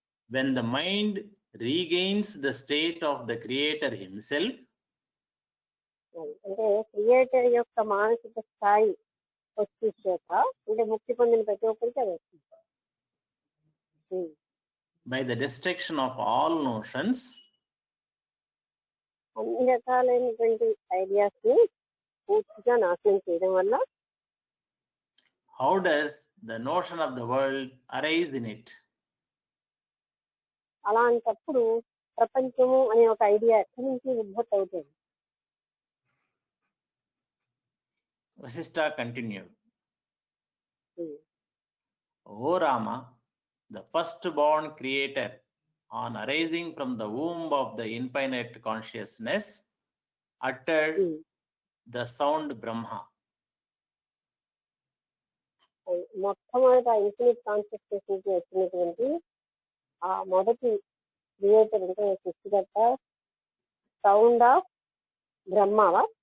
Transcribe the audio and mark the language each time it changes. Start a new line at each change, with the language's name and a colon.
English: When the mind regains the state of the creator himself,
Telugu: అంటే creator యొక్క మానసిక స్థాయి వచ్చేసాక అంటే ముక్తి పొందిన ప్రతి ఒక్కరికి అది వస్తుంది.
English: by the destruction of all notions,
Telugu: అన్ని రకాలైనటువంటి ఐడియాస్ ని పూర్తిగా నాశనం చేయడం వల్ల
English: how does the notion of the world arise in it?
Telugu: అలాంటప్పుడు ప్రపంచము అనే ఒక ఐడియా ఎక్కడి నుంచి ఉద్భూతి అవుతుంది?
English: Vasishtha continued. O Rama, the firstborn creator, on arising from the womb of the infinite consciousness, uttered the sound Brahma.
Telugu: మొట్టమొదట infinite consciousness నుంచి వచ్చినటువంటి ఆ మొదటి క్రియేటర్ అంటే సృష్టికర్త సౌండ్ ఆఫ్ బ్రహ్మవా?